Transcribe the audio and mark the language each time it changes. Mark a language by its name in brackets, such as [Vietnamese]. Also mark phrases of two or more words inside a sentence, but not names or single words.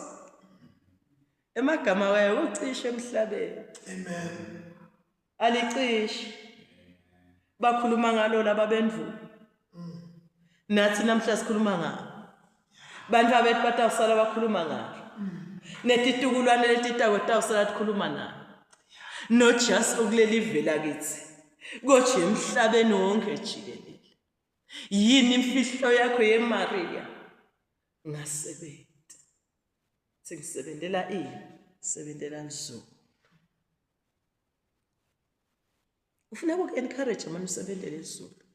[Swati] Emagama wayo ucishe emhlabeni. Amen. Alicishe. Bakhuluma ngalo lababendvu. Nathi namhla sikhuluma ngalo. Bantu abethu batawusala bakhuluma ngalo. Netitukulwane letitakwetawusala tikhuluma nalo. [English] Not just [Swati] ukuleli vela kithi. Kodwa emhlabeni wonke jikelele. Yini imfihlo yakho yeMaria? Ngasebenza. Sengisebenzela sebenzela nzo. Ufuna uku-encourage manje usebenzele izulu.